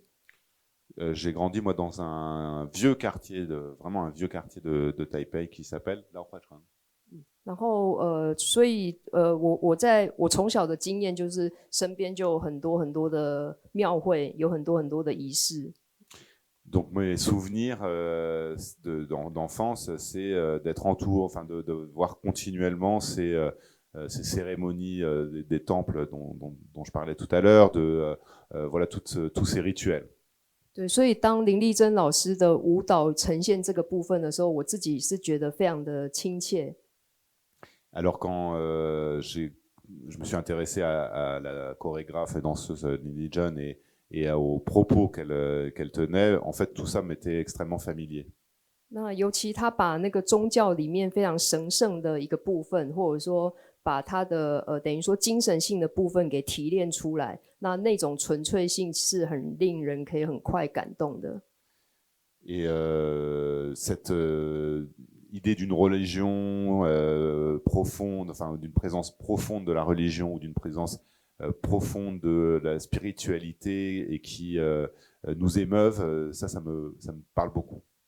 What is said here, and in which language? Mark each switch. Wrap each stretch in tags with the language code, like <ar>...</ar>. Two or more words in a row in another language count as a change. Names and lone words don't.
<fr>J'ai grandi moi dans un vieux quartier vraiment un vieux quartier de Taipei qui s'appelle Laohuachuan.</fr> <zh>然后所以我从小的经验就是身边就有很多的庙会，有很多的仪式。</zh> <fr>Donc mes souvenirs d'enfance, c'est d'être entouré, enfin de voir continuellement ces cérémonies des temples dont je parlais tout à l'heure, voilà tous ces rituels.</fr> <zh>对，所以当林丽珍老师的舞蹈呈现这个部分的时候，我自己是觉得非常的亲切。</zh> <fr>Alors quand je me suis intéressé à la chorégraphe et danseuse Lily John et aux propos qu'elle tenait, en fait tout ça m'était extrêmement familier.</fr> <zh>那尤其他把那个宗教里面非常神圣的一个部分，或者说把他的等于说精神性的部分给提炼出来，那种纯粹性是很令人可以很快感动的。</zh> <fr>Et cette idée d'une religion profonde, enfin d'une présence profonde de la religion ou d'une présence profonde de la spiritualité et qui nous émeuve, ça me parle beaucoup.</fr>